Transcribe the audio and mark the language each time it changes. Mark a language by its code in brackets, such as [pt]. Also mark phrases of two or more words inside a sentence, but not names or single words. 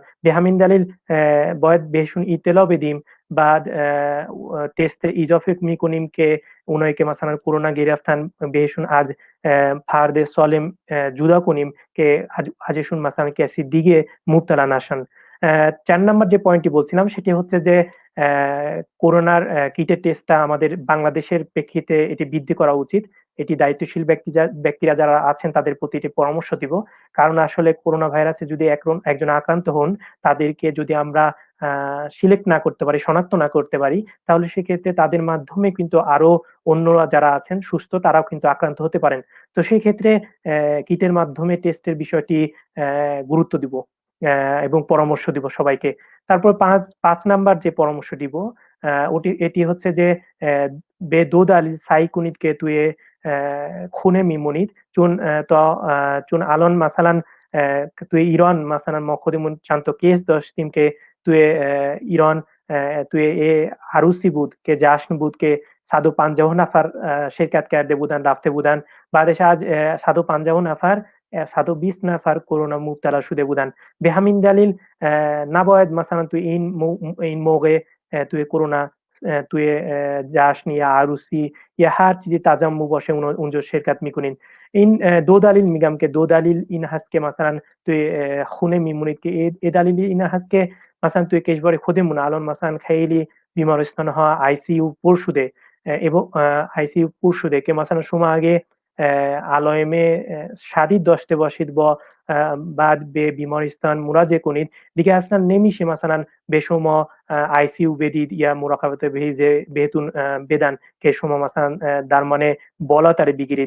[fa] به همین دلیل باید بهشون اطلاع بدیم. بعد تست اضافه میکنیم که اونایی که مثلا کرونا گرفتن بهشون از فرد سالم جدا کنیم که ازشون مثلا کسی دیگه مبتلا نشن। [bn] 4 নম্বর যে পয়েন্টটি বলছিলাম সেটি হচ্ছে যে করোনার কিটের টেস্টটা আমাদের বাংলাদেশের প্রেক্ষিতে এটি বৃদ্ধি করা উচিত। এটি দায়িত্বশীল ব্যক্তিরা যারা আছেন তাদের প্রতি এটি পরামর্শ দিব। কারণ আসলে করোনা ভাইরাসে যদি একজন আক্রান্ত হন তাদেরকে যদি আমরা সিলেক্ট না করতে পারি, শনাক্ত না করতে পারি, তাহলে সেক্ষেত্রে তাদের মাধ্যমে কিন্তু আরো অন্যরা যারা আছেন সুস্থ তারাও কিন্তু আক্রান্ত হতে পারেন। তো সেই ক্ষেত্রে কিটের মাধ্যমে টেস্টের বিষয়টি গুরুত্ব দিব এবং পরামর্শ দিব সবাইকে। তারপর 5 নাম্বার যে পরামর্শ দিব এটি হচ্ছে যে [fa] به دو دلیل سعی کنید که توی خونه میمونید چون الان مثلا توی ایران مثلا ما خودمون چندتا کیس داشتیم که توی ایران توی یه عروسی بود که جشن بود که ۱۵۰ نفر شرکت کرده بودن رفته بودن بعدش از ۱۵۰ نفر shirkat karde budan rafte budan badesh az 150 nafar 120 نفر کرونا مبتلا شده بودن. به همین دلیل نباید مثلا توی این موقع توی کرونا توی جشن یا عروسی یا هر چیزی تجمع باشه اونجا شرکت میکنین. این دو دلیل میگم که دو دلیل این هست که مثلا توی خونه میمونید که این دلیل این هست که مثلا توی کشور خودمون الان مثلا خیلی بیمارستان ها آی سی یو پر شده که مثلا شما اگه علائم شدید داشته باشید با بعد به بیمارستان مراجعه کنید دیگه اصلا نمیشه مثلا به شما آی سی یو بدید یا مراقبت بهتون بدن که شما مثلا درمان بالاتر بگیرید.